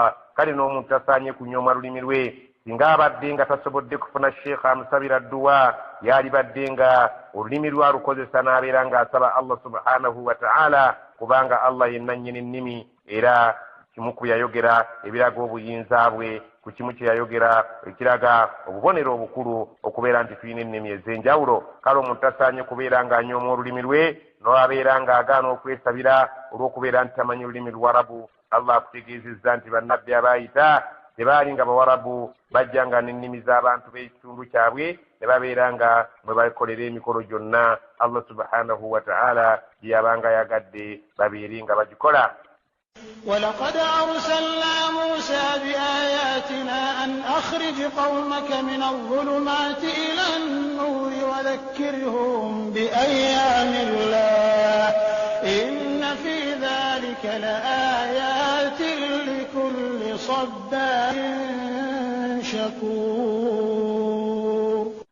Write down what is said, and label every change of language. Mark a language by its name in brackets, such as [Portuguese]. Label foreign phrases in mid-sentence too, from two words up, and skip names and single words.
[Ganda] Kale n'omuntu asaanye kunyooma lulimi lwe singa abadde nga tasobodde kufuna sheekha amusabira dduwa yali badde nga olulimi lwalukozesa n'abeera ng'asaba Allah [Arabic] سبحانه وتعالى [Ganda] kubanga Allah yenna nnyini nnimi era kimu ku yayogera ebiraga obuyinza bwe ku kimu kye yayogera ekiraga obubonero obukulu okubeera nti tulina ennimi ez'enjawulo kale omuntu tasaanye kubeera ng'anyooma olulimi lwe n'abeera ng'agaana okwesabira olw'okubeera nti tamanyi olulimi Luwarabu. Allah akutegeezezza nti bannabbi abaayita tebaali nga bawarabu bajja nga n'ennimi z'abantu b'ekitundu kyabwe ne babeera nga mwe bakolera emikolo gyonna Allah [Arabic] سبحانه وتعالى [Ganda] gye yabanga yagadde babeere nga bagikola. [Arabic] ولقد أرسلنا موسى بآياتنا أن أخرج قومك من الظلمات إلى النور وذكرهم بأيام الله إن في ذلك لآيات لكل صبار شكور.